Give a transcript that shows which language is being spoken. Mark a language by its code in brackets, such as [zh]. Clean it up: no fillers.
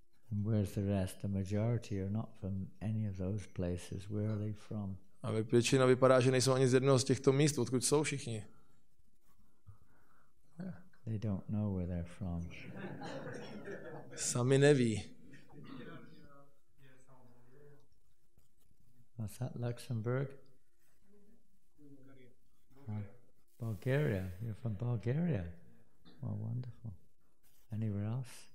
[en] And where's the rest? The majority are not from any of those places. Where are they from? [cs] A většina vypadá, že nejsou ani z jednoho z těchto míst, odkud jsou všichni. [en] They don't know where they're from. [cs] Sami neví. [en] What's that, Luxembourg? Bulgaria. You're from Bulgaria. Oh, wonderful. Anywhere else?